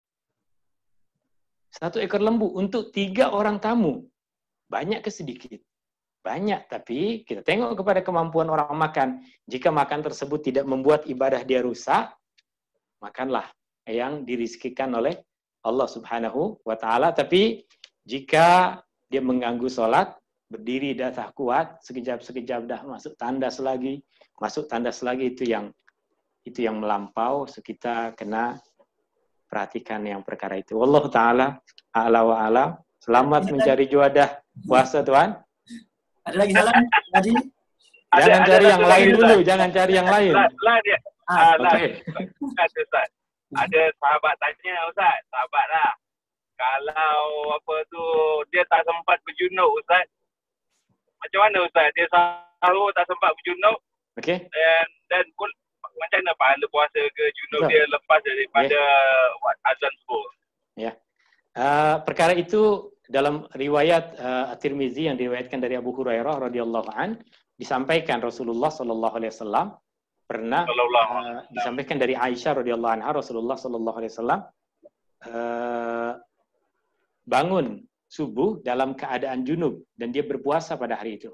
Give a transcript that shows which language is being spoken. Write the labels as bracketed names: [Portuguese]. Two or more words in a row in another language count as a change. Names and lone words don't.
[Malay] 1 ekor lembu untuk 3 orang tamu. Banyak ke sedikit? Banyak, tapi kita tengok kepada kemampuan orang makan. Jika makan tersebut tidak membuat ibadah dia rusak, makanlah yang dirizkikan oleh Allah [Arabic] سبحانه وتعالى. [Malay] Tapi jika dia mengganggu sholat, berdiri dah tak kuat, sekejap-sekejap dah masuk tandas lagi, itu yang melampau. So kita kena perhatikan yang perkara itu. [Arabic] والله تعالى أعلى وأعلى. [Malay] Selamat mencari juadah puasa, Tuan. Ada lagi salam, Haji? Jangan cari yang lain dulu, jangan cari yang lain. Dia. Ustaz. Ada sahabat tanya, Ustaz. Sahabat lah. Kalau dia tak sempat berjunub, Ustaz. Macam mana, Ustaz? Dia sahur tak sempat berjunub. Okey. Dan pun macam mana pahala puasa ke junub dia lepas daripada azan subuh? Ya. Perkara itu dalam riwayat At-Tirmizi yang diriwayatkan dari Abu Hurairah [Arabic] رضي الله عن, [Malay] disampaikan Rasulullah [Arabic] صلى الله عليه وسلم [Malay] pernah disampaikan dari Aisyah [Arabic] رضي الله عنها, [Malay] Rasulullah [Arabic] صلى الله عليه وسلم [Malay] bangun subuh dalam keadaan junub dan dia berpuasa pada hari itu.